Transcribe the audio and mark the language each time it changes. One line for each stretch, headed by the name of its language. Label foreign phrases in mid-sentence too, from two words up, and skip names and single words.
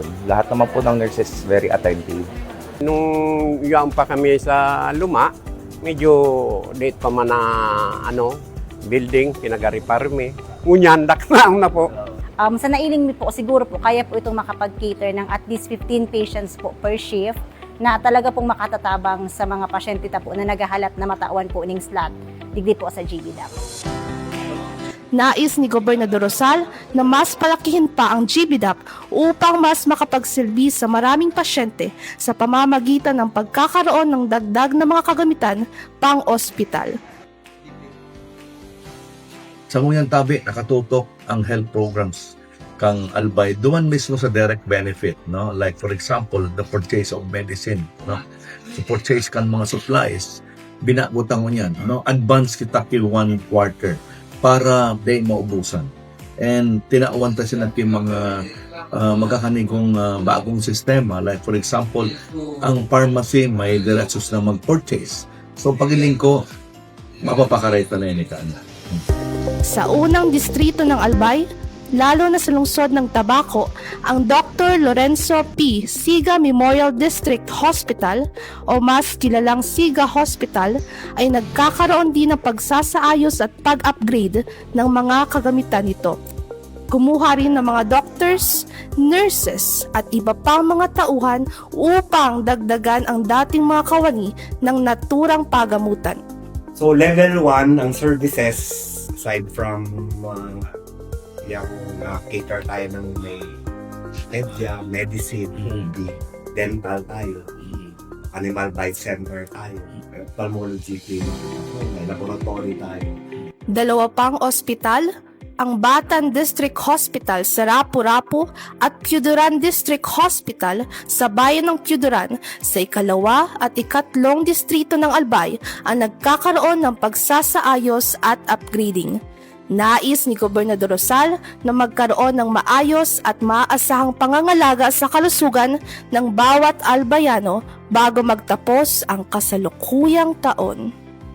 Filipino: Lahat naman po ng nurses
English: very attentive.
Bikol: Nung yan pa kami sa Luma, medyo late pa man na building, pinag-repair mi. Ngunyandak na po. Sa nailing mi po, siguro po, kaya po itong makapag-cater ng
English: at least 15 patients
Bikol: po
English: per shift
Bikol: na talaga pong makatatabang sa mga pasyente po na naghahalat na matawan po ning slot digdi po sa GBDAP.
Filipino: Nais ni Gobernador Rosal na mas palakihin pa ang GBDAP upang mas makapagsilbi sa maraming pasyente sa pamamagitan ng pagkakaroon ng dagdag na mga kagamitan pang-ospital.
Bikol: Sa ngunyan tabi, nakatutok ang
English: health programs
Bikol: kang Albay duman mismo sa
English: direct benefit,
Bikol: no?
English: Like for example, the purchase of medicine, no?
Bikol: So purchase kan mga supplies, binagutang mo yan, no? Advance kita ki 1 quarter para day maubusan. And tinauwan ta sila ki mga magkakanigong bagong sistema,
English: like for example,
Filipino: ang pharmacy may diretsos na mag-purchase.
Bikol: So pagiling ko, mapapakareta na yun ika.
Filipino: Sa unang distrito ng Albay, lalo na sa lungsod ng Tabaco, ang Dr. Lorenzo P. Siga Memorial District Hospital o mas kilalang Siga Hospital ay nagkakaroon din ng pagsasaayos at pag-upgrade ng mga kagamitan nito. Kumuha rin ng mga doctors, nurses at iba pang mga tauhan upang dagdagan ang dating mga kawani ng naturang pagamutan. So level 1 ang services
English: aside from
Filipino: yung cater tayo ng may media, medicine, dental tayo,
English: animal bite center
Filipino: tayo,
English: pulmonology clinic,
Filipino: may laboratory tayo. 2 pang ospital, ang Batan District Hospital sa Rapu-Rapu at Piuduran District Hospital sa bayan ng Piuduran sa 2 at 3 distrito ng Albay ang nagkakaroon ng pagsasaayos at upgrading. Nais ni Gobernador Rosal na magkaroon ng maayos at maaasahang pangangalaga sa kalusugan ng bawat Albayano bago magtapos ang kasalukuyang taon.